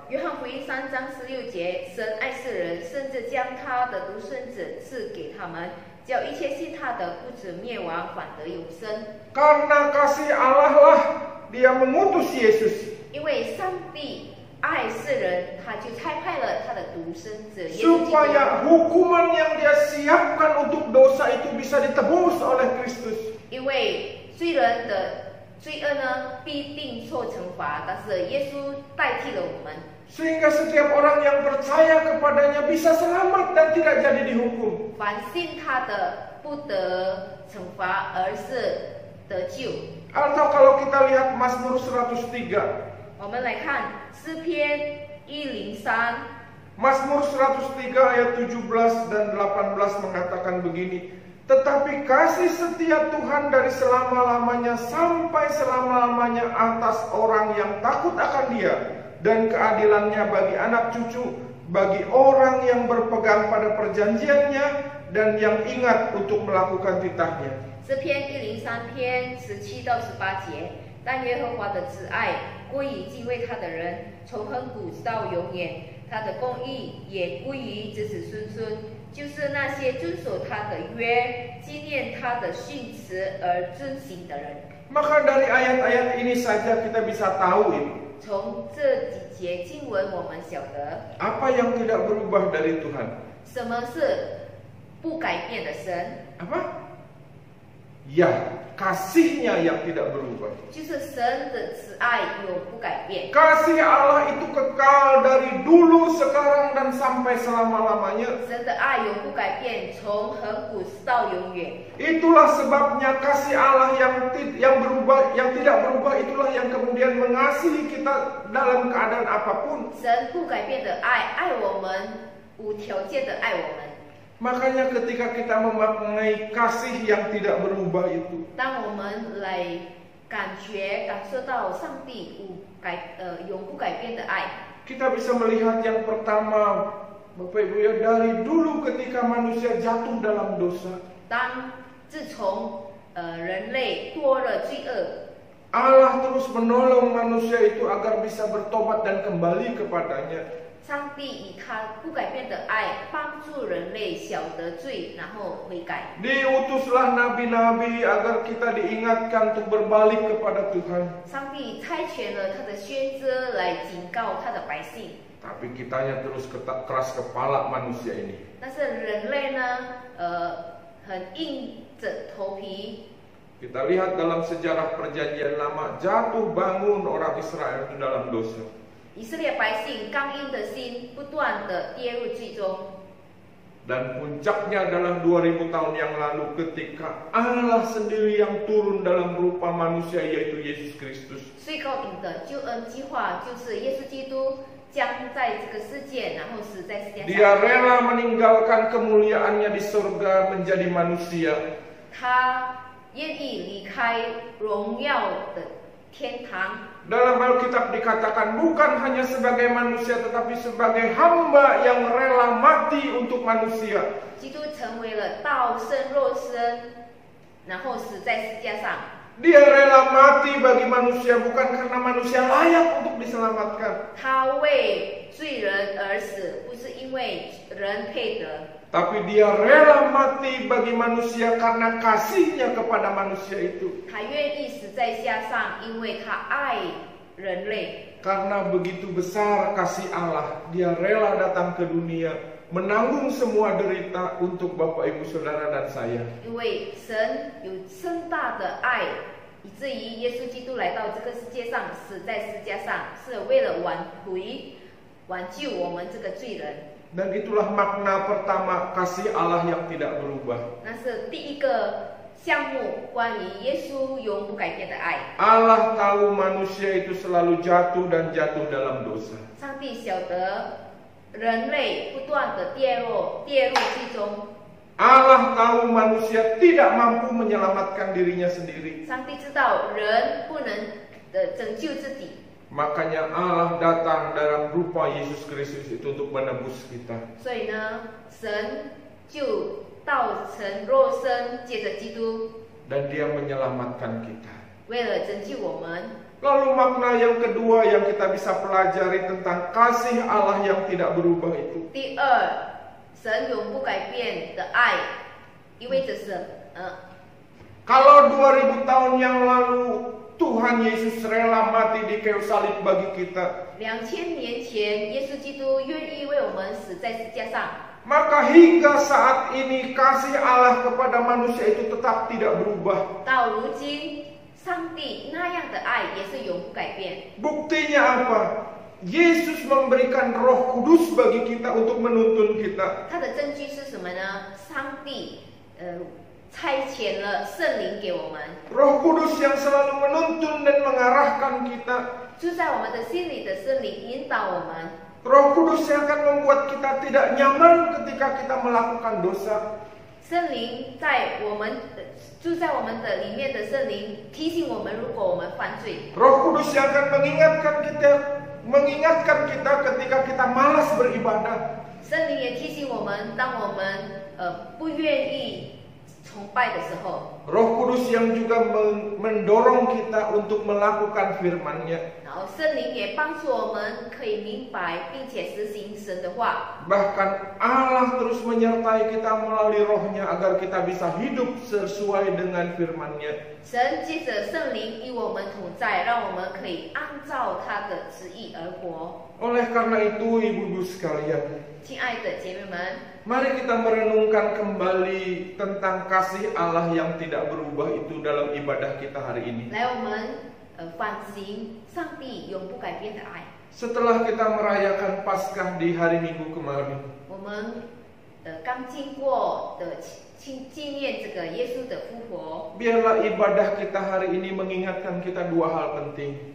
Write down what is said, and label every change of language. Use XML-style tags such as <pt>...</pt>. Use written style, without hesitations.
<zh>约翰福音3章16节，神爱世人，甚至将他的独生子赐给他们，叫一切信他的不至灭亡，反得永生。</zh> <id>Karena kasih Allah lah Dia mengutus Yesus</id> <zh>因为上帝爱世人，他就差派了他的独生子耶稣基督，</zh> <id>supaya hukuman yang Dia siapkan untuk dosa itu bisa ditebus oleh Kristus.</id> <zh>因为罪人的罪恶呢必定受惩罚，但是耶稣代替了我们，</zh> <id>Sehingga setiap orang yang percaya kepadanya bisa selamat dan tidak jadi dihukum.</id> <zh>凡信他的不得惩罚，而是得救。</zh> <id>Atau kalau kita lihat Mazmur 103.</id> <zh>我们来看诗篇103，</zh> <id>Mazmur 103 ayat 17 dan 18 mengatakan begini. Tetapi kasih setia Tuhan dari selama-lamanya sampai selama-lamanya atas orang yang takut akan Dia, dan keadilannya bagi anak cucu, bagi orang yang berpegang pada perjanjiannya dan yang ingat untuk melakukan titahnya.</id> <zh>诗篇103篇17到18节，但耶和华的慈爱归于敬畏他的人，从亘古直到永远，他的公义也归于子子孙孙，就是那些遵守他的约、纪念他的训词而遵行的人。</zh> <id>Maka dari ayat-ayat ini saja kita bisa tahu ini.</id> <zh>从这几节经文，我们晓得</zh> <id>Apa yang tidak berubah dari Tuhan?</id> <zh>什么是不改变的神，</zh> <id>Apa? Ya, kasih-Nya yang tidak berubah.</id> <zh>就是神的慈爱永不改变。</zh> <id>Kasih Allah itu kekal dari dulu, sekarang, dan sampai selama-lamanya.</id> <zh>神的爱永不改变，从亘古直到永远。</zh> <id>Itulah sebabnya kasih Allah yang berubah, yang tidak berubah, itulah yang kemudian mengasihi kita dalam keadaan apapun.</id> <zh>神不改变的爱，爱我们，无条件的爱我们。</zh> <id>Makanya ketika kita memaknai kasih yang tidak berubah itu,</id> <zh>当我们来感受到上帝永不改变的爱，</zh> <id>kita bisa melihat yang pertama, Bapak Ibu ya, dari dulu ketika manusia jatuh dalam dosa,</id> <zh>自从人类堕了罪恶，</zh> <id>Allah terus menolong manusia itu agar bisa bertobat dan kembali kepadanya.</id> <zh>上帝以他不改变的爱帮助人类晓得罪，然后悔改。</zh> <id>Diutuslah nabi-nabi agar kita diingatkan untuk berbalik kepada Tuhan.</id> <zh>上帝差遣了他的先知来警告他的百姓。</zh> <id>Tapi kitanya terus keras kepala manusia ini.</id> <zh>但是人类呢，很硬着头皮。</zh> <id>Kita lihat dalam sejarah perjanjian lama, jatuh bangun orang Israel itu dalam dosa.</id> <zh>以色列百姓刚硬的心不断的跌入罪中，</zh> <id>Dan puncaknya adalah 2000 tahun yang lalu ketika Allah sendiri yang turun dalam rupa manusia, yaitu Yesus Kristus.</id> <zh>最高顶的救恩计划就是耶稣基督将在这个世界，然后死在世界</zh> <id>Dia</id> <zh>上。</zh> <id>rela meninggalkan kemuliaannya di surga menjadi manusia.</id> <zh>他愿意离开荣耀的天堂。</zh> <id>Dalam Alkitab dikatakan bukan hanya sebagai manusia tetapi sebagai hamba yang rela mati untuk manusia.</id> <zh>基督成为了道生肉身，然后死在十字架上。</zh> <id>Dia rela mati bagi manusia bukan karena manusia layak untuk diselamatkan.</id> <zh>他为罪人而死，不是因为人配得，</zh> <id>Tapi dia rela mati bagi manusia karena kasihnya kepada manusia itu.</id> <zh>他愿意死在架上，因为他爱人类。</zh> <id>Karena begitu besar kasih Allah, dia rela datang ke dunia, menanggung semua derita untuk Bapak Ibu Saudara dan saya.</id> <zh>因为神有深大的爱，以至于耶稣基督来到这个世界上，死在十字架上，是为了挽救我们这个罪人。</zh> <id>Dan itulah makna pertama kasih Allah yang tidak berubah.</id> <zh>那是第一个项目，关于耶稣永不改变的爱。</zh> <id>Allah tahu manusia itu selalu jatuh dan jatuh dalam dosa.</id> <zh>上帝晓得人类不断的跌入罪中。</zh> <id>Allah tahu manusia tidak mampu menyelamatkan dirinya sendiri.</id> <zh>上帝知道人不能拯救自己。</zh> <id>Makanya Allah datang dalam rupa Yesus Kristus itu untuk menebus kita.</id> <zh>所以呢，神就道成肉身，借着基督，</zh> <id>Dan dia menyelamatkan kita.</id> <zh>为了拯救我们。</zh> <id>Lalu makna yang kedua yang kita bisa pelajari tentang kasih Allah yang tidak berubah itu.</id> <zh>第二，神永不改变的爱，意味着是</zh> <id>Kalau 2000 tahun yang lalu Tuhan Yesus rela mati di kayu salib bagi kita,</id> <zh>2000年前，耶稣基督愿意为我们死在十字架上。</zh> <id>maka hingga saat ini kasih Allah kepada manusia itu tetap tidak berubah.</id> <zh>到如今，上帝那样的爱也是永不改变。</zh> <id>Buktinya apa? Yesus memberikan Roh Kudus bagi kita untuk menuntun kita.</id> <zh>它的证据是什么呢？上帝差遣了圣灵给我们，</zh> <id>Roh Kudus yang selalu menuntun dan mengarahkan kita.</id> <zh>住在我们的心里的圣灵引导我们。</zh> <id>Roh Kudus yang akan membuat kita tidak nyaman ketika kita melakukan dosa.</id> <zh>圣灵在我们住在我们的里面的圣灵提醒我们，如果我们犯罪。</zh> <id>Roh Kudus yang akan mengingatkan kita ketika kita malas beribadah.</id> <zh>圣灵也提醒我们，当我们不愿意崇拜的时候。</zh> <id>Roh Kudus yang juga mendorong kita untuk melakukan firman-Nya.</id> <zh>然后圣灵也帮助我们可以明白并且实行神的话。</zh> <id>Bahkan Allah terus menyertai kita melalui Roh-Nya agar kita bisa hidup sesuai dengan firman-Nya.</id> <zh>神借着圣灵与我们同在，让我们可以按照他的旨意而活。</zh> <id>Oleh karena itu, ibu-ibu sekalian,</id> <zh>亲爱的姐妹们，</zh> <id>mari kita merenungkan kembali tentang kasih Allah yang tidak berubah itu dalam ibadah kita hari ini.</id> <zh>来我们反省上帝永不改变的爱。</zh> <id>Setelah kita merayakan Paskah di hari Minggu kemarin,</id> <zh>我们刚经过的纪念这个耶稣的复活。</zh> <id>biarlah ibadah kita hari ini mengingatkan kita dua hal penting.</id>